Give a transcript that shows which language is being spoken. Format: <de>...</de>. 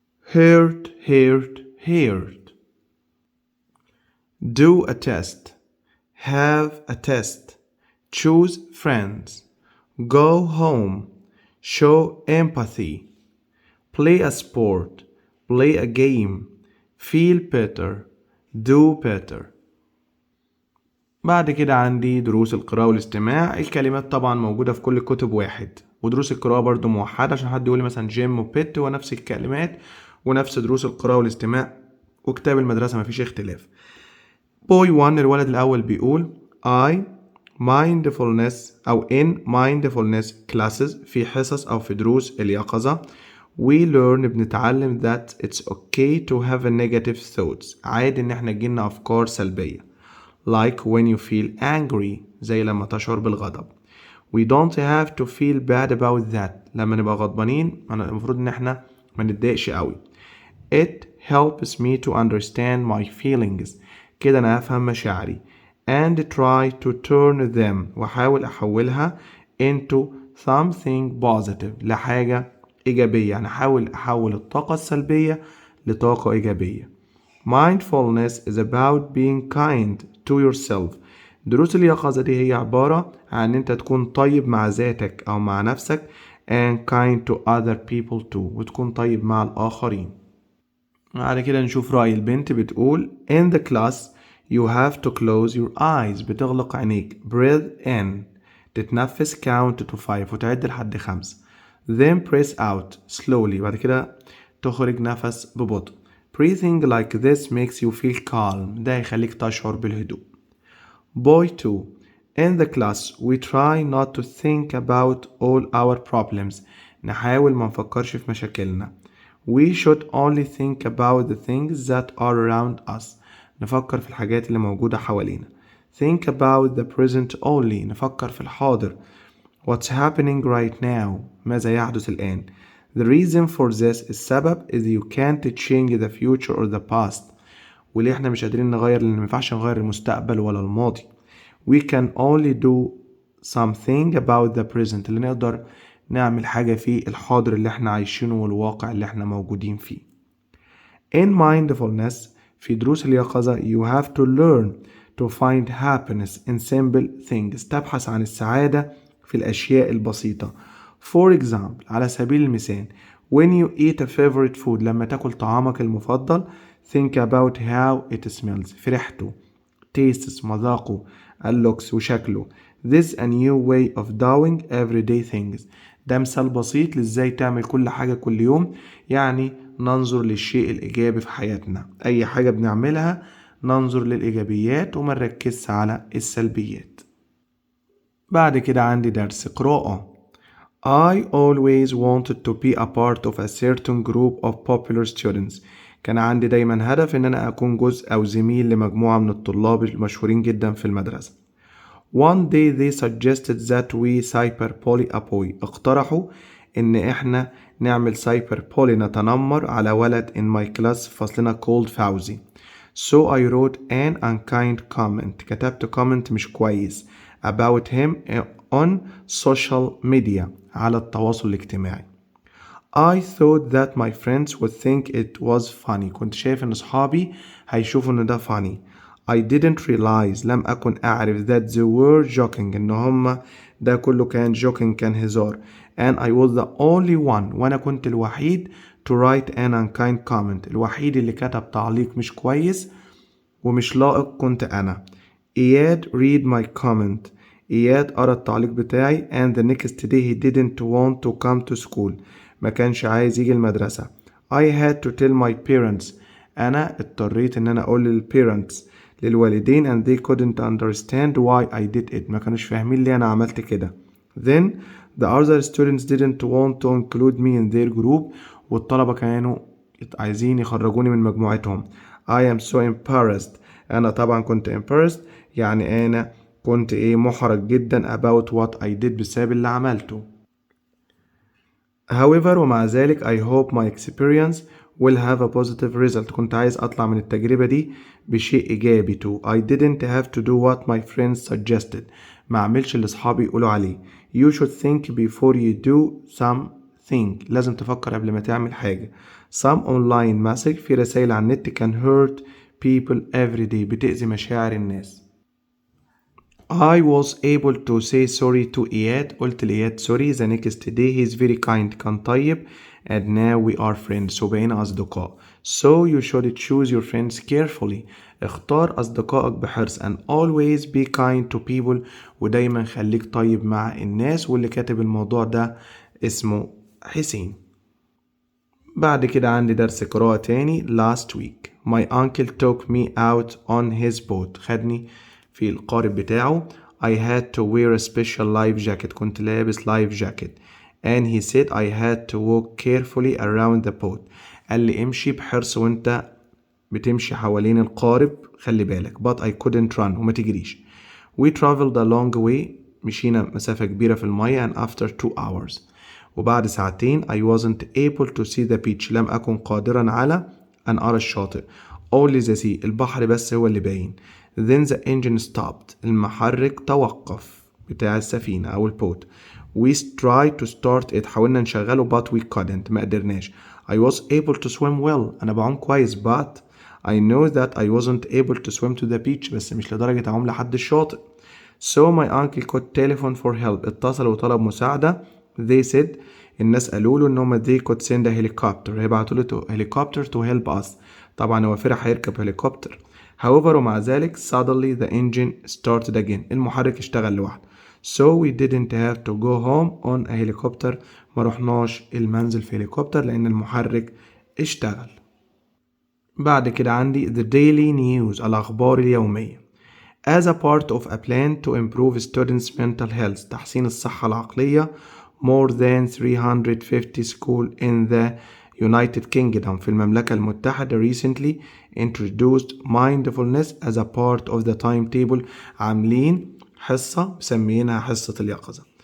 <en>heard heard heard do a test have a test choose friends go home, show empathy, play a sport, play a game, feel better, do better.</en> <ar>بعد كده عندي دروس القراءة والاستماع. الكلمات طبعا موجودة في كل الكتب واحد، ودروس القراءة برضو موحدة عشان حد يقول لي مثلا جيم وبيت هو نفس الكلمات ونفس دروس القراءة والاستماع وكتاب المدرسة مفيش اختلاف.</ar> <en>boy 1</en> <ar>الولد الأول بيقول</ar> <en>I mindfulness</en> <ar>أو</ar> <en>in mindfulness classes</en> <ar>في حصص أو في دروس اليقظة</ar> <en>we learn</en> <ar>بنتعلم</ar> <en>that it's okay to have a negative thoughts.</en> <ar>عادي إن احنا تجيلنا أفكار سلبية</ar> <en>like when you feel angry</en> <ar>زي لما تشعر بالغضب.</ar> <en>we don't have to feel bad about that.</en> <ar>لما نبقى غضبانين المفروض إن احنا ما نتضايقش قوي.</ar> <en>it helps me to understand my feelings.</en> <ar>كده أنا أفهم مشاعري</ar> <en>and try to turn them</en> <ar>وأحاول أحولها</ar> <en>into something positive</en> <ar>لحاجة إيجابية. يعني أحاول الطاقة السلبية لطاقة إيجابية.</ar> <en>mindfulness is about being kind to yourself.</en> <ar>دروس اليقظة دي هي عبارة عن أنت تكون طيب مع ذاتك أو مع نفسك</ar> <en>and kind to other people too</en> <ar>وتكون طيب مع الآخرين. بعد كده نشوف رأي البنت بتقول</ar> <en>in the class you have to close your eyes.</en> <ar>بتغلق عينيك.</ar> <en>breathe in</en> <ar>تتنفس</ar> <en>count to 5</en> <ar>وتعد لحد 5</ar> <en>then press out slowly.</en> <ar>بعد كده تخرج نفس ببطء.</ar> <en>breathing like this makes you feel calm.</en> <ar>ده يخليك تشعر بالهدوء. boy 2</ar> <en>in the class we try not to think about all our problems.</en> <ar>نحاول ما نفكرش في مشاكلنا.</ar> <en>we should only think about the things that are around us.</en> <ar>نفكر في الحاجات اللي موجودة حوالينا.</ar> <en>think about the present only.</en> <ar>نفكر في الحاضر.</ar> <en>what's happening right now.</en> <ar>ماذا يحدث الآن.</ar> <en>the reason for this</en> <ar>السبب</ar> <en>is you can't change the future or the past.</en> <ar>وليه احنا مش قادرين نغير لأن مينفعش نغير المستقبل ولا الماضي.</ar> <en>we can only do something about the present.</en> <ar>اللي نقدر نعمل حاجة في الحاضر اللي احنا عايشينه والواقع اللي احنا موجودين فيه.</ar> <en>in mindfulness</en> <ar>في دروس اليقظة</ar> <en>you have to learn to find happiness in simple things.</en> <ar>تبحث عن السعادة في الأشياء البسيطة.</ar> <en>for example</en> <ar>على سبيل المثال</ar> <en>when you eat a favorite food</en> <ar>لما تاكل طعامك المفضل</ar> <en>think about how it smells</en> <ar>في ريحته</ar> <en>tastes</en> <ar>مذاقه اللوكس وشكله.</ar> <en>this a new way of doing everyday things.</en> <ar>ده مثال بسيط لازاي تعمل كل حاجة كل يوم. يعني ننظر للشيء الإيجابي في حياتنا. أي حاجة بنعملها ننظر للإيجابيات وما نركزش على السلبيات. بعد كده عندي درس قراءة.</ar> <en>I always wanted to be a part of a certain group of popular students.</en> <ar>كان عندي دايما هدف إن أنا أكون جزء أو زميل لمجموعة من الطلاب المشهورين جدا في المدرسة.</ar> <en>One day they suggested that we cyberbully a boy.</en> <ar>اقترحوا إن إحنا نعمل cyberbully نتنمر على ولد</ar> <en>in my class</en> <ar>في فصلنا</ar> <en>called</en> <ar>فوزي.</ar> <en>So I wrote an unkind comment.</en> <ar>كتبت comment مش كويس</ar> <en>about him on social media</en> <ar>على التواصل الاجتماعي.</ar> <en>I thought that my friends would think it was funny.</en> <ar>كنت شايف إن أصحابي هيشوفوا إن ده funny.</ar> <en>I didn't realize</en> <ar>لم أكن أعرف</ar> <en>that they were joking</en> <ar>إن هما ده كله كان joking كان هزار.</ar> <en>And I was the only one</en> <ar>وأنا كنت الوحيد</ar> <en>to write an unkind comment.</en> <ar>الوحيد اللي كتب تعليق مش كويس ومش لائق كنت أنا.</ar> <en>إياد read my comment.</en> <ar>إياد قرأ التعليق بتاعي</ar> <en>and the next day he didn't want to come to school.</en> <ar>ما كانش عايز يجي المدرسة.</ar> <en>I had to tell my parents. أنا اضطريت إن أنا أقول للparents للوالدين and they couldn't understand why I did it.</en> <ar>ما كانوش فاهمين ليه أنا عملت كده.</ar> <en>Then the other students didn't want to include me in their group.</en> <ar>والطلبة كانوا عايزين يخرجوني من مجموعتهم.</ar> <en>I am so embarrassed.</en> <ar>أنا طبعا كنت embarrassed يعني أنا كنت محرج جدا</ar> <en>about what I did</en> <ar>بسبب اللي عملته.</ar> <en>However</en> <ar>ومع ذلك</ar> <en>I hope my experience will have a positive result.</en> <ar>كنت عايز أطلع من التجربة دي بشيء إيجابي</ar> <en>too. I didn't have to do what my friends suggested.</en> <ar>ما عملش اللي أصحابي يقولوا عليه.</ar> <en>You should think before you do something.</en> <ar>لازم تفكر قبل ما تعمل حاجة.</ar> <en>Some online message</en> <ar>في رسائل على النت</ar> <en>can hurt people every day.</en> <ar>بتأذي مشاعر الناس.</ar> <en>I was able to say sorry to إياد.</en> <ar>قلت لإياد sorry.</ar> <en>The next day he's very kind.</en> <ar>كان طيب.</ar> <en>And now we are friends.</en> <ar>وبقينا أصدقاء.</ar> <en>So you should choose your friends carefully.</en> <ar>اختار أصدقائك بحرص.</ar> <en>And always be kind to people.</en> <ar>ودايما خليك طيب مع الناس. واللي كاتب الموضوع ده اسمه حسين. بعد كده عندي درس قراءة تاني.</ar> <en>Last week my uncle took me out on his boat.</en> <ar>خدني في القارب بتاعه.</ar> <en>I had to wear a special life jacket.</en> <ar>كنت لابس life jacket.</ar> <en>And he said I had to walk carefully around the boat.</en> <ar>قال لي امشي بحرص وانت بتمشي حوالين القارب. خلي بالك.</ar> <en>But I couldn't run.</en> <ar>وما تجريش.</ar> <en>We traveled a long way.</en> <ar>مشينا مسافة كبيرة في المية.</ar> <en>And after 2 hours.</en> <ar>وبعد ساعتين</ar> <en>I wasn't able to see the beach.</en> <ar>لم أكن قادرا على أن أرى الشاطئ.</ar> <en>Only the sea.</en> <ar>البحر بس هو اللي باين.</ar> <en>Then the engine stopped.</en> <ar>المحرك توقف بتاع السفينة أو البوت.</ar> <en>We tried to start it.</en> <ar>حاولنا نشغله</ar> <en>but we couldn't.</en> <ar>ما قدرناش.</ar> <en>I was able to swim well.</en> <ar>أنا بعوم كويس</ar> <en>but I know that I wasn't able to swim to the beach.</en> <ar>بس مش لدرجة أعوم لحد الشاطئ.</ar> <en>So my uncle could telephone for help.</en> <ar>اتصل وطلب مساعدة.</ar> <en>They said</en> <ar>الناس قالوا له إنهم</ar> <en>they could send a helicopter.</en> <ar>هيبعتوا له</ar> <en>helicopter to help us.</en> <ar>طبعا هو فرح هيركب هليكوبتر.</ar> <en>However</en> <ar>ومع ذلك</ar> <en>suddenly the engine started again.</en> <ar>المحرك اشتغل لوحده.</ar> <en>So we didn't have to go home on a helicopter.</en> <ar>ما رحناش المنزل في هليكوبتر لأن المحرك اشتغل. بعد كده عندي</ar> <en>the daily news.</en> <ar>الأخبار اليومية.</ar> <en>As a part of a plan to improve students' mental health.</en> <ar>تحسين الصحة العقلية.</ar> <en>More than 350 schools in the United Kingdom</en> <ar>في المملكة المتحدة</ar> <en>recently introduced mindfulness as a part of the timetable.</en> <ar>عاملين حصة مسمينها حصة اليقظة.</ar>